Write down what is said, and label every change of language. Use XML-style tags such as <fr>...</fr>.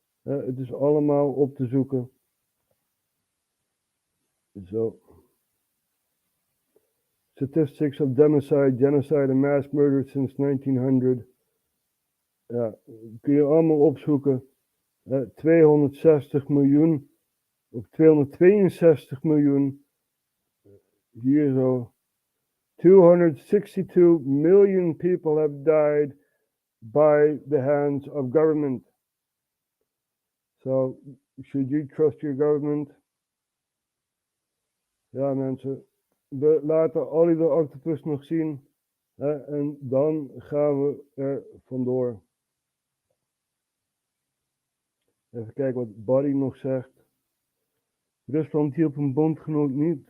<nl>Het is allemaal op te zoeken. Zo.</nl> <en>Statistics of democide, genocide and mass murder since 1900.</en> <nl>Ja, kun je allemaal opzoeken. 260 miljoen of 262 miljoen. Hier zo.</nl> <en>262 million people have died by the hands of government. So, should you trust your government?</en> <nl>Ja, mensen. We laten Ollie de Octopus nog zien. En dan gaan we er vandoor. Even kijken wat Buddy nog zegt. Rusland hielp een bondgenoot niet.</nl>